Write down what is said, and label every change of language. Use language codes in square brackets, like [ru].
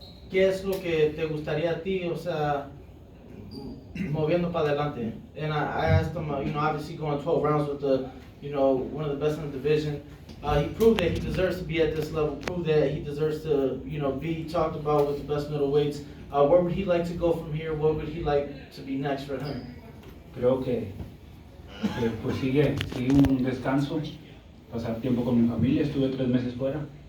[es] ¿Qué es lo que te gustaría a ti, o sea, moviendo para adelante? [en] And I asked him, obviously going 12 rounds with one of the best in the division. He proved that he deserves to be at this level, proved that he deserves to, be talked about with the best middleweights. Where would he like to go from here? What would he like to be next for him? [es] Creo que pues sigue un descanso, pasar tiempo con mi familia, estuve 3 meses fuera.